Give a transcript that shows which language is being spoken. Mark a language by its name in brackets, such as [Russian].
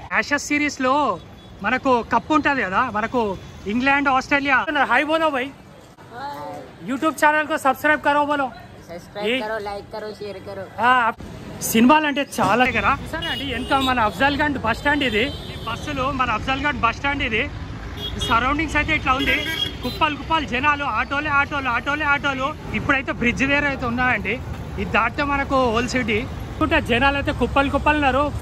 [Telugu] Ashes series లో మనకు cup ఉంటది కదా, మనకు ఇంగ్లాండ్ ఆస్ట్రేలియా. [Hindi] హాయ్ బోలో భాయ్, యూట్యూబ్ ఛానల్ को सब्सक्राइब करो बोलो, सब्सक्राइब करो, लाइक करो, शेयर करो. [Telugu] సినిమాలు అంటే చాలా కదా. సరే అండి ఎంత మన అఫ్జల్ గంజ్ బస్ స్టాండ్ ఇది. బస్సులు మన అఫ్జల్ గంజ్ బస్ స్టాండ్ ఇది. సరౌండింగ్స్ అయితే ఇట్లా ఉంది. కుప్పలు జనాలు, ఆటోలు. ఇప్పుడైతే బ్రిడ్జ్ దగ్గర అయితే ఉన్నాయండి. ఇది దాటితే మనకు ఓల్డ్ సిటీ. జనాలు అయితే కుప్పలు ఉన్నారు.